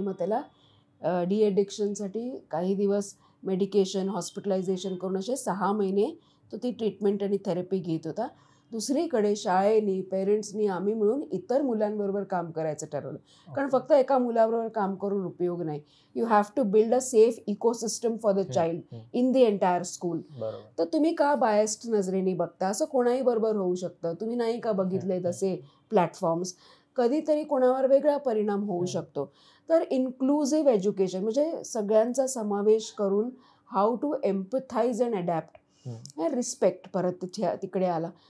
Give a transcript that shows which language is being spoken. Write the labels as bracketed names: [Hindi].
[Marathi] मग त्याला डी ॲडिक्शनसाठी काही दिवस मेडिकेशन, हॉस्पिटलायझेशन करून असे 6 महिने तो ती ट्रीटमेंट आणि थेरपी घेत होता. दुसरीकडे शाळेनी, पेरेंट्सनी, आम्ही मिळून इतर मुलांबरोबर काम करायचं ठरवलं. कारण फक्त एका मुलाबरोबर काम करून उपयोग नाही. [English] You have to build a safe ecosystem for the child in the entire school. [Marathi] तर तुम्ही का बायस्ड नजरेने बघता? असं कोणाही बरोबर होऊ शकतं. तुम्ही नाही का बघितले तसे प्लॅटफॉर्म्स? कधीतरी कोणावर वेगळा परिणाम होऊ शकतो. तर इन्क्लुझिव्ह एज्युकेशन म्हणजे सगळ्यांचा समावेश करून [English] how to empathise and adapt, [Marathi] respect परत तिकडे आला.